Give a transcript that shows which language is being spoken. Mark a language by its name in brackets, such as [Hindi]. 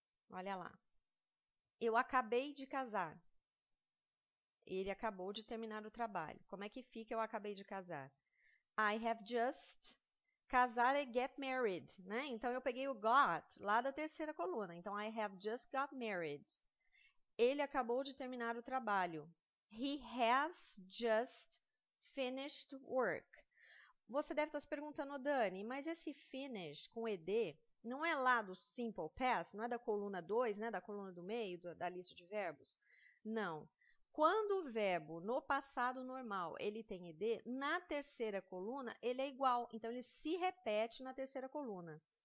[Portuguese] Olha lá. Eu acabei de casar. Ele acabou de terminar o trabalho. Como é que fica eu acabei de casar? [English] I have just. [Portuguese] Casar é get married, né? Então, eu peguei o got lá da terceira coluna. Então, [English] I have just got married. [Portuguese] Ele acabou de terminar o trabalho. [English] He has just finished work. [Portuguese] Você deve estar se perguntando, Dani, mas esse finish com ed não é lá do simple past, não é da coluna 2, né, da coluna do meio, da lista de verbos? Não. Quando o verbo no passado normal ele tem ed, na terceira coluna ele é igual, então ele se repete na terceira coluna.